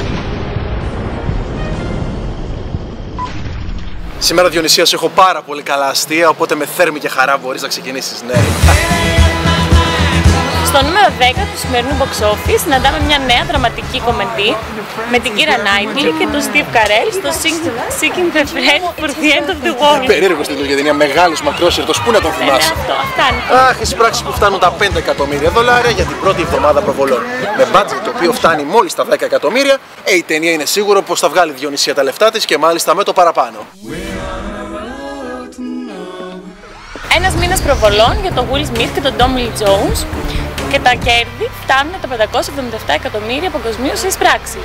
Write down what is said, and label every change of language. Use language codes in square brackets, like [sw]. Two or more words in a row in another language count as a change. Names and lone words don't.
[el] Σήμερα, Διονυσία, σου έχω πάρα πολύ καλά αστεία, οπότε με θέρμη και χαρά μπορείς να ξεκινήσεις, ναι. Στο νούμερο 10 του σημερινού [en] box office [el] συναντάμε μια νέα δραματική κομμεντή με την Keira Knightley και τον Steve Carell στο Seeking the Friend for the End of the World. Περίεργος τίτλος για ταινία, μεγάλος μακρόσυρτος, πού να τον θυμάσαι. Αυτά είναι. Αχ, εισπράξεις που φτάνουν τα 5 εκατομμύρια δολάρια για την πρώτη εβδομάδα προβολών. Με budget το οποίο φτάνει μόλις τα 10 εκατομμύρια, η ταινία είναι σίγουρο πως θα βγάλει, Διονυσία, τα λεφτά της και μάλιστα με το παραπάνω. Ένας μήνας προβολών για τον Will Smith και τον Tommy Lee Jones και τα κέρδη φτάνουν τα 577 εκατομμύρια παγκοσμίως σε εισπράξεις.